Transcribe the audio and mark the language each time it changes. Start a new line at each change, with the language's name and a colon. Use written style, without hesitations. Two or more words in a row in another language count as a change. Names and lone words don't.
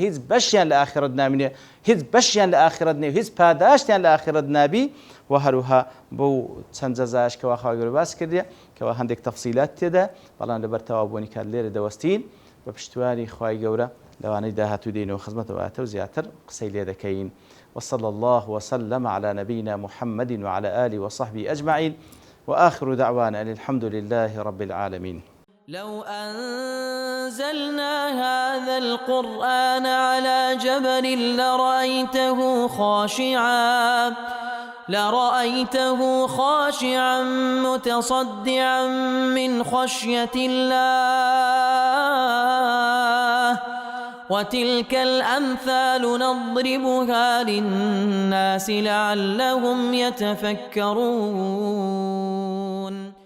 Central Kurdish: هیچ بەشیان لە ئاخرەت نامینێ هیچ بەشیان لە ئاخرەت نێ هیچ پاداشتیان لە ئاخرەت نابی و هەروها بەو چەند جەزایش کەوا خوای گەورە باس کردێ کەوا هەندێک تەفسیلات تێدا بەڵام لەبەر تەوابوونی کات لێرە دەوەستین بە پشتیوانی خوای گەورە لەوانەی داهاتوو دێنەوە خزمەتەوە زیاتر قسەی لێ دەکەین
Arabic: وصلى الله وسلم على نبينا محمد وعلى آله وصحبه أجمعين وآخر دعوانا أن الحمد لله رب العالمين لو أنزلنا هذا القرآن على جبل لرأيته خاشعا متصدعا من خشية الله وتلك الأمثال نضربها للناس لعلهم يتفكرون